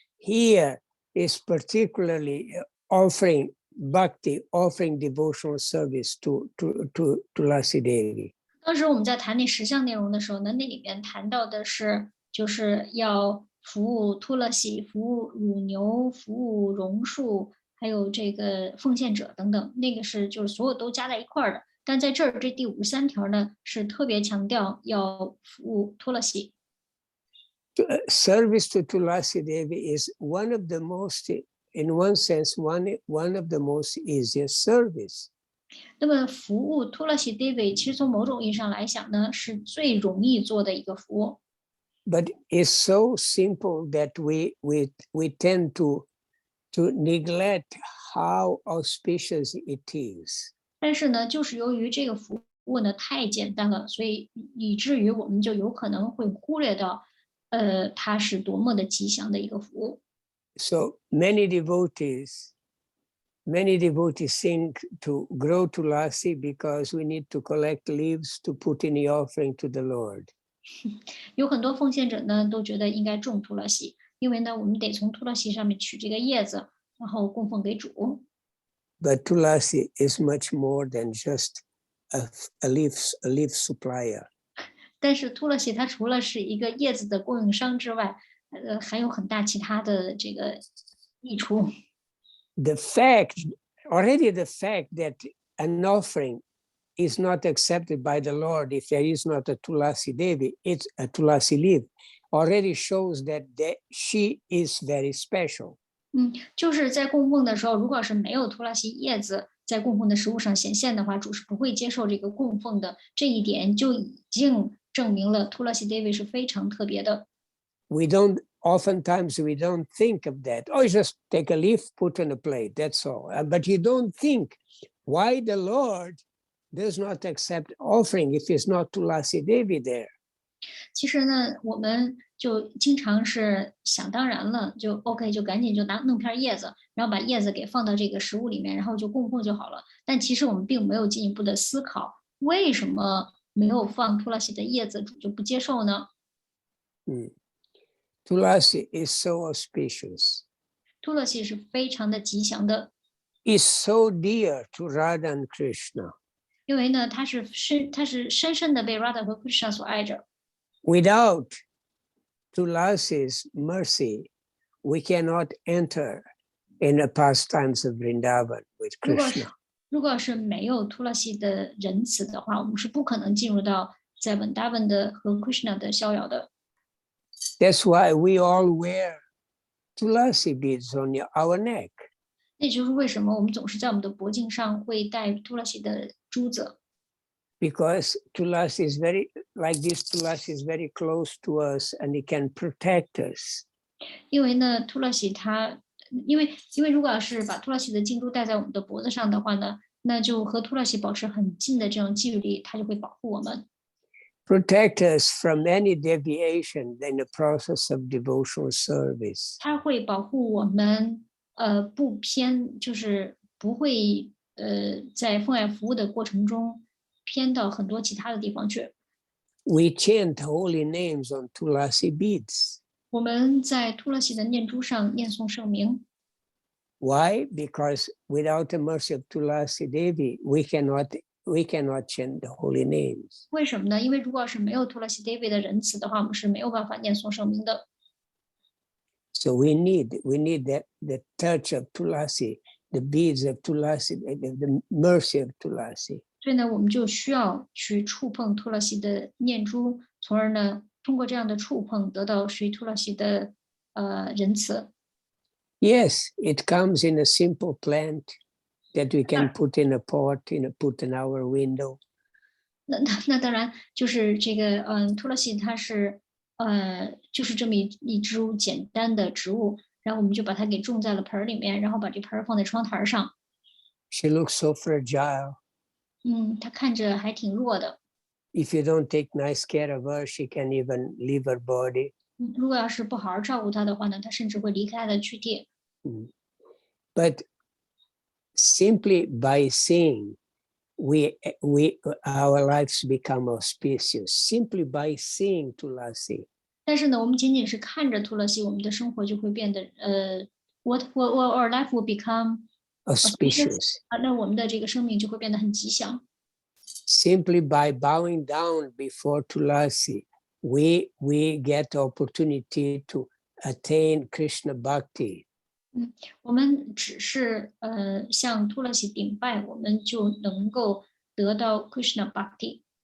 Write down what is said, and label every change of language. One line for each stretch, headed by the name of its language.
English: Here is particularly offering bhakti, offering devotional service to Tulasi Devi.
Chinese: 当时我们在谈那10项内容的时候呢，那里面谈到的是，就是要服务托勒喜、服务乳牛、服务榕树，还有这个奉献者等等，那个是就是所有都加在一块儿的。但在这儿这第53条呢，是特别强调要服务托勒喜。
English: Service to Tulasi Devi is one of the most, in one sense, one of the most easiest service.
Chinese: 那么服务托勒喜 David 其实从某种意义上来讲呢，是最容易做的一个服务。
English: But it's so simple that we tend to neglect how auspicious it is.
Chinese: 但是呢，就是由于这个服务呢太简单了，所以以至于我们就有可能会忽略到，它是多么的吉祥的一个服务。
English: So many devotees think to grow tulasi because we need to collect leaves to put in the offering to the Lord.
Chinese: 有很多奉献者呢都觉得应该种托勒喜，因为呢我们得从托勒喜上面取这个叶子，然后供奉给主。
English: But tulasi is much more than just a leaf supplier.
Chinese: 但是托勒喜它除了是一个叶子的供应商之外，还有很大其他的这个益处。
English: The fact that an offering is not accepted by the Lord if there is not a Tulasi Devi, it's a Tulasi leaf, already shows that she is very special.
Chinese: 就是在供奉的时候，如果是没有托勒西叶子在供奉的食物上显现的话，主是不会接受这个供奉的。这一点就已经证明了托勒西 David 是非常特别的。
English: Oftentimes we don't think of that. Oh, you just take a leaf, put on a plate, that's all. But you don't think why the Lord does not accept offering if it's not Tulasi Devi there.
Chinese: 其实呢，我们就经常是想当然了，就 OK， 就赶紧就弄片叶子，然后把叶子给放到这个食物里面，然后就供奉就好了。但其实我们并没有进一步的思考，为什么没有放托勒西的叶子，主就不接受呢
English: ？Tulasi is so auspicious.
Chinese: 托勒西是非常的吉祥的。
English: Is so dear to Radha and Krishna.
Chinese: 因为呢，它是深深的被 Radha 和 Krishna 所爱着。
English: Without Tulasi's mercy, we cannot enter in the pastimes of Vrindavan with Krishna.
Chinese: 如果是没有托勒西的仁慈的话，我们是不可能进入到在 Vrindavan 的和 Krishna 的逍遥的。
English: That's why we all wear Tulasi beads on our neck.
Chinese: 那就是为什么我们总是在我们的脖颈上会戴托勒西的珠子。
English: Because Tulasi is Tulasi is very close to us and it can protect us.
Chinese: 因为呢，托勒西它，因为如果要是把托勒西的金珠戴在我们的脖子上的话呢，那就和托勒西保持很近的这种距离，它就会保护我们。
English: Protect us from any deviation in the process of devotional service.
Chinese: 它会保护我们，不偏，就是不会，在奉爱服务的过程中偏到很多其他的地方去。
English: We chant holy names on Tulasi beads.
Chinese: 我们在托勒西的念珠上念诵圣名。
English: Why? Because without the mercy of Tulasi Devi, we cannot chant the holy names.
Chinese: 为什么呢？因为如果是没有托勒西 David 的仁慈的话，我们是没有办法念诵圣名的。
English: So we need the touch of Tulasi, the beads of Tulasi, the mercy of Tulasi.
Chinese: 所以呢，我们就需要去触碰托勒西的念珠，从而呢，通过这样的触碰，得到属于托勒西的仁慈。
English: Yes, it comes in a simple plant that we can put in a pot, put in our window.
Chinese: 那当然就是这个，托勒西它是就是这么一株简单的植物，然后我们就把它给种在了盆里面，然后把这盆放在窗台上。
English: She looks so fragile.
Chinese: 她看着还挺弱的。
English: If you don't take nice care of her, she can even leave her body.
Chinese: 如果要是不好好照顾她的话呢，她甚至会离开她的躯体。
English: But simply by seeing, our lives become auspicious. Simply by seeing Tulasi.
Chinese: 但是呢，我们仅仅是看着图勒西，我们的生活就会变得
English: what our life will become auspicious.
Chinese: 那我们的这个生命就会变得很吉祥。
English: Simply by bowing down before Tulasi, we get the opportunity to attain Krishna Bhakti.
Chinese: 我们只是向图勒西顶拜，我们就能够得到 Krishna Bhakti。